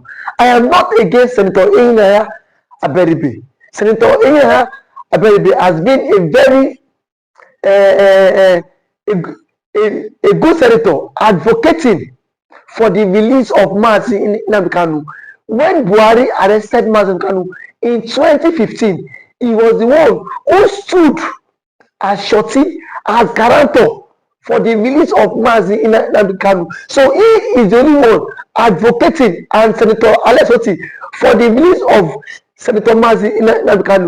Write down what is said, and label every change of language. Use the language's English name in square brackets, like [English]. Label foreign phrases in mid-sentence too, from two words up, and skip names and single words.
[English] I am not against Senator Nnamdi Kanu. Senator Nnamdi Kanu has been a very a good senator advocating for the release of Mazi Nnamdi Kanu. When Buhari arrested Mazi Nnamdi Kanu in 2015, he was the one who stood as shorty, as guarantor for the release of Mazi Nnamdi Kanu. So he is the only one advocating, and Senator Alex Oti, for the release of Senator Mazi Nnamdi Kanu.